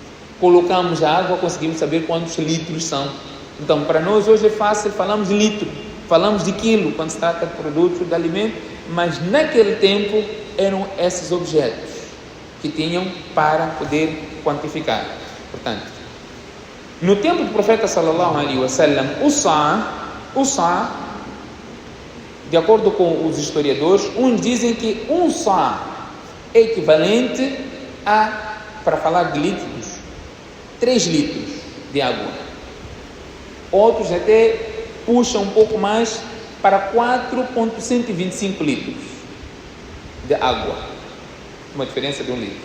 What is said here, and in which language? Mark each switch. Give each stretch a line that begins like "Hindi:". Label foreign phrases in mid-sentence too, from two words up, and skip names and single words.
Portuguese: Colocamos a água, conseguimos saber quantos litros são. Então, para nós hoje é fácil, falamos de litro, falamos de quilo, quando se trata de produtos, de alimento, mas naquele tempo eram esses objetos que tinham para poder quantificar. Portanto, no tempo do profeta
Arabic: sallallahu alaihi wasallam,
Portuguese: o sa, de acordo com os historiadores, uns dizem que um sa é equivalente a, para falar de líquidos, 3 litros de água. Outros até puxam um pouco mais para 4,125 litros de água, uma diferença de 1 litro.